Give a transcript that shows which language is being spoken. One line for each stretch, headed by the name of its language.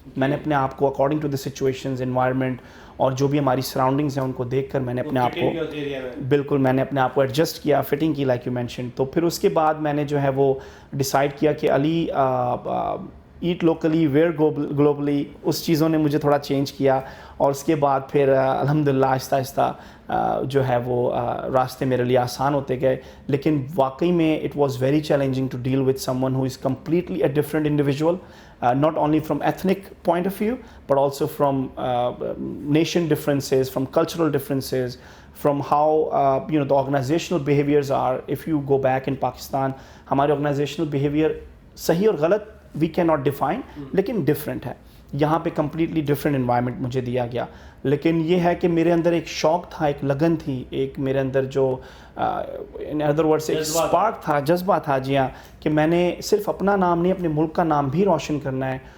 Urdu: میں نے اپنے آپ کو
English: according to the situations,
Urdu: environment اور جو بھی ہماری سراؤنڈنگز ہیں ان کو دیکھ کر میں نے اپنے آپ کو بالکل میں نے اپنے آپ کو ایڈجسٹ کیا, فٹنگ کی
English: Like you mention.
Urdu: تو پھر اس کے بعد میں نے جو ہے وہ ڈیسائیڈ کیا کہ علی
English: at locally where globally,
Urdu: اس چیزوں نے مجھے تھوڑا چینج کیا. اور اس کے بعد پھر الحمدللہ آہستہ آہستہ جو ہے وہ راستے میرے لیے آسان ہوتے گئے. لیکن واقعی میں
English: It was very challenging to deal with someone who is completely a different individual, not only from ethnic point of view but also from nation differences, from cultural differences, from how the organizational behaviors are. If you go back in Pakistan, ہمارے organizational behavior
Urdu: صحیح اور غلط
English: we cannot define, لیکن different ہے.
Urdu: یہاں پہ completely different environment مجھے دیا گیا. لیکن یہ ہے کہ میرے اندر ایک شوق تھا, ایک لگن تھی, ایک میرے اندر جو
English: in other words
Urdu: ایک اسپارک تھا, جذبہ تھا, جی ہاں, کہ میں نے صرف اپنا نام نہیں اپنے ملک کا نام بھی روشن کرنا ہے.